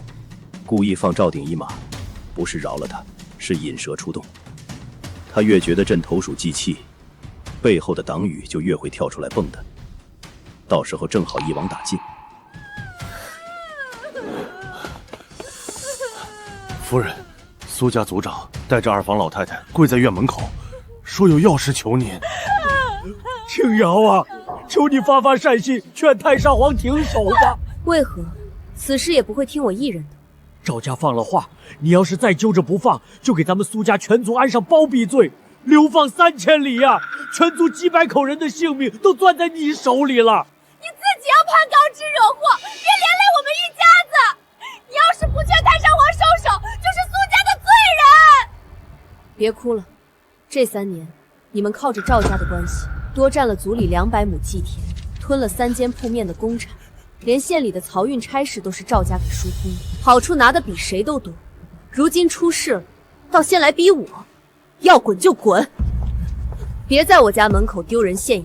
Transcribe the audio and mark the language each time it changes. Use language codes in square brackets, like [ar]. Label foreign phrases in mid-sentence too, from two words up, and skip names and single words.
[zh] 故意放趙鼎一馬，不是饒了他，是引蛇出洞。他越覺得朕投鼠忌器，背後的黨羽就越會跳出來蹦躂，到時候正好一網打盡。夫人，蘇家族長帶着二房老太太跪在院門口，說有要事求您。青瑤啊，求你發發善心，勸太上皇停手吧。為何？此事也不會聽我一人的。趙家放了話，你要是再揪着不放，就給咱們蘇家全族安上包庇罪，流放3000里呀！全族幾百口人的性命都攥在你手裡了。你自己要攀高枝惹禍，別連累我們一家子。你要是不勸太上皇收手，就是蘇家的罪人。別哭了，這3年你們靠着趙家的關係，多佔了族裡200畝祭田，吞了3間鋪面的公產，連縣裡的漕運差事都是趙家給疏通的，好處拿得比誰都多。如今出事了，倒先來逼我，要滾就滾，別在我家門口丟人現眼。